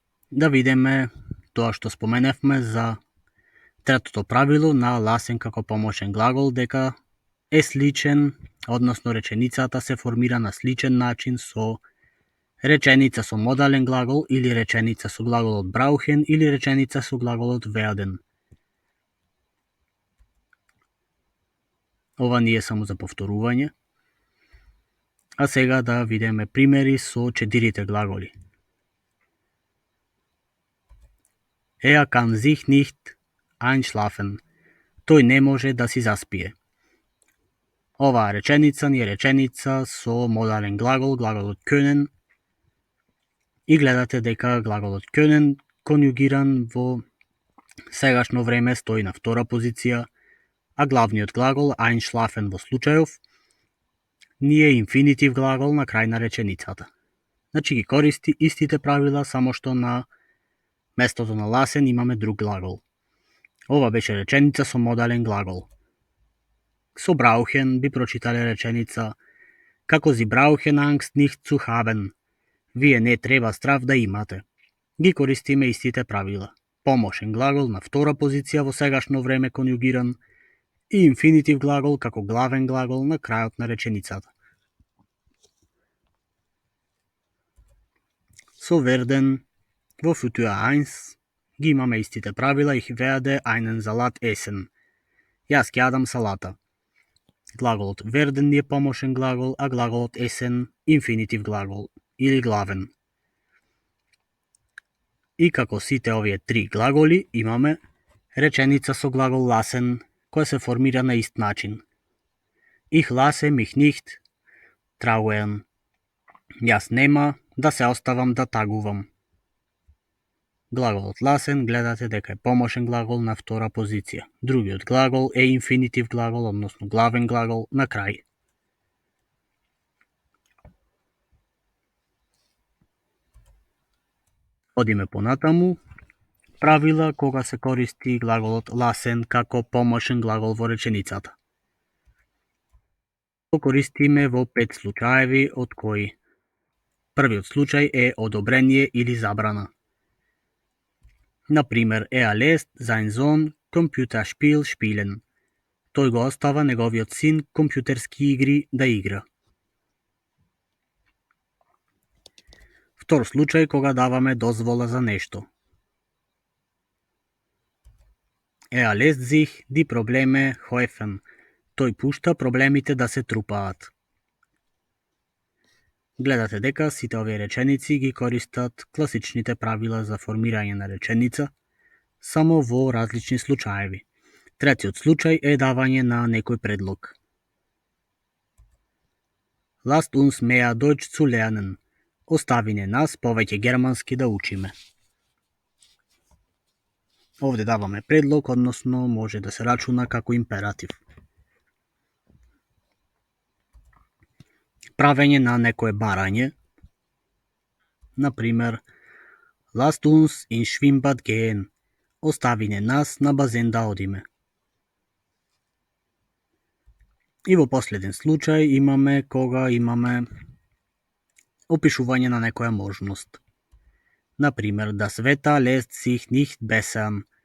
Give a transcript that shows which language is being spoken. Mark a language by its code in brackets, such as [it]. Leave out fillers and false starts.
[mk] Да видиме тоа што споменавме за третото правило на lassen како помошен глагол, дека е сличен, односно реченицата се формира на сличен начин со реченица со модален глагол или реченица со глаголот brauchen или реченица со глаголот werden. Ова не е само за повторување. А сега да видиме примери со 4 глаголи. [de] Kann sich nicht einschlafen. [mk] Тој не може да си заспие. Оваа реченица ни е реченица со модален глагол, глаголот können. И гледате дека глаголот können конјугиран во сегашно време стои на втора позиција, а главниот глагол einschlafen во случајов ни е инфинитив глагол на крај на реченицата. Значи ги користи истите правила, само што на местото на lassen имаме друг глагол. Ова беше реченица со модален глагол. Со brauchen би прочитале реченица како [de] Sie brauchen Angst nicht zu haben. [mk] Вие не треба страв да имате. Ги користиме истите правила. Помошен глагол на втора позиција во сегашно време конјугиран и инфинитив глагол како главен глагол на крајот на реченицата. Со werden во Futur 1 ги имаме истите правила. [de] Ich werde einen Salat essen. [mk] Јас ќе јадам салата. Глаголот werden ни е помошен глагол, а глаголот essen инфинитив глагол или главен. И како сите овие 3 глаголи имаме реченица со глагол lassen која се формира на ист начин. [de] Ich lasse mich nicht trauen. [mk] Јас нема да се оставам да тагувам. Глаголот ласен гледате дека е помошен глагол на втора позиција. Другиот глагол е инфинитив глагол, односно главен глагол на крај. Одиме понатаму. Правила кога се користи глаголот ласен како помошен глагол во реченицата. Го користиме во 5 случаеви, од кои првиот случај е одобрение или забрана. [de] Например, er lässt sein Sohn Computerspiel spielen. [mk] Тој го остава неговиот син компјутерски игри да игра. Втор случај кога даваме дозвола за нешто. [de] Er lässt sich die Probleme häufen. [mk] Тој пушта проблемите да се трупаат. Гледате дека сите овие реченици ги користат класичните правила за формирање на реченица, само во различни случаеви. Третиот случај е давање на некој предлог. [de] Lasst uns mehr Deutsch zu lernen. [mk] Остави не нас повеќе германски да учиме. Овде даваме предлог, односно може да се рачуна како императив. Правење на некое барање. [de] Например, Lasst uns in Schwimmbad gehen. [mk] Остави не нас на базен да одиме. И во последен случај имаме кога имаме опишување на некоја можност. [de] Например, das Wetter lässt sich nicht bessern.